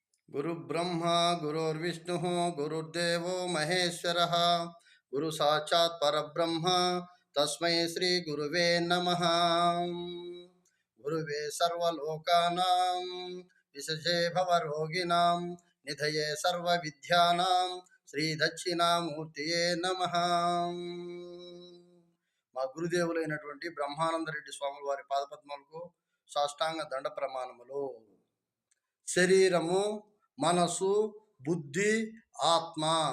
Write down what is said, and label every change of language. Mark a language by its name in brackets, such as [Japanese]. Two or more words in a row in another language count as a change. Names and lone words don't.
[Sanskrit] गुरुब्रह्मा गुरुर्विष्णुः गुरुर्देवो महेश्वरः गुरु साक्षात् परब्रह्म तस्मै श्री गुरुवे नमः। गुरुवे सर्वलोकानां विषजे भवरोगिणां निधये सर्वविद्यानां శ్రీ దక్షిణామూర్తియే నమః. [Telugu] మా గురుదేవులైనటువంటి బ్రహ్మానందరెడ్డి స్వాముల వారి పాదపద్మలకు సాష్టాంగ దండ ప్రమాణములు. శరీరము, మనసు, బుద్ధి, ఆత్మ.